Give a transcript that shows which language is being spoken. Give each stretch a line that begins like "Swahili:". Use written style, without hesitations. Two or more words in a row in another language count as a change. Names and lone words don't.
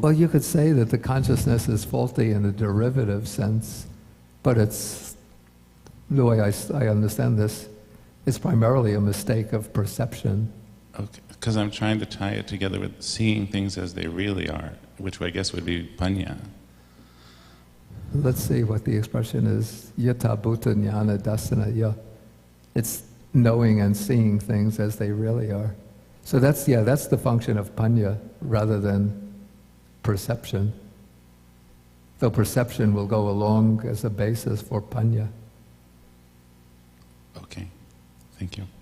English: Well, you could say that the consciousness is faulty in a derivative sense, but it's, the way I understand this, it's primarily a mistake of perception. Okay, because I'm trying to tie it together with seeing things as they really are, which I guess would be panya. Let's see what the expression is.
Punjabi: Yata bhuta jnana dasana ya.
English: It's knowing and seeing things as they really are. So that's the function of panya rather than perception. Though perception will go along as a basis for panya. Okay, thank you.